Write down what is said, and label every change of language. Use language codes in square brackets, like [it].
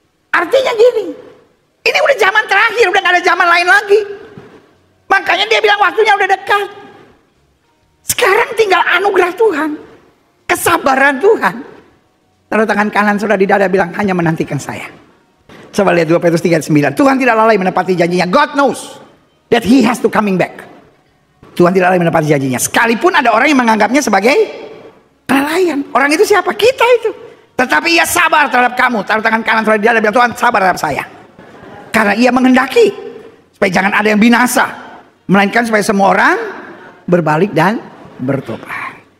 [id] Artinya gini, ini udah zaman terakhir, udah gak ada zaman lain lagi. Makanya dia bilang waktunya udah dekat. Sekarang tinggal anugerah Tuhan, kesabaran Tuhan. Taruh tangan kanan saudara di dada, bilang hanya menantikan saya. Coba lihat 2 Petrus 3:9. Tuhan tidak lalai menepati janjinya. [en] God knows that He has to coming back. [id] Tuhan tidak lalai menepati janjinya. Sekalipun ada orang yang menganggapnya sebagai kelalaian. Orang itu siapa? Kita itu. Tetapi ia sabar terhadap kamu. Taruh tangan kanan saudara di dada, bilang Tuhan sabar terhadap saya. Karena ia menghendaki supaya jangan ada yang binasa, melainkan supaya semua orang berbalik dan bertobat.